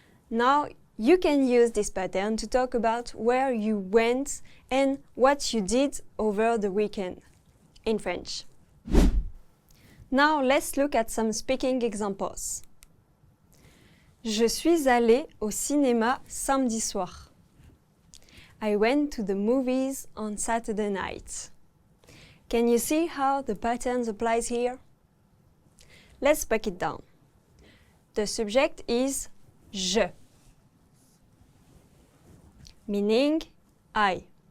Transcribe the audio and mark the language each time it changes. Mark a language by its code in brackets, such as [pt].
[en] Now, you can use this pattern to talk about where you went and what you did over the weekend in French. Now, let's look at some speaking examples. [fr] Je suis allée au cinéma samedi soir. [en] I went to the movies on Saturday night. Can you see how the pattern applies here? Let's break it down. The subject is je, meaning I.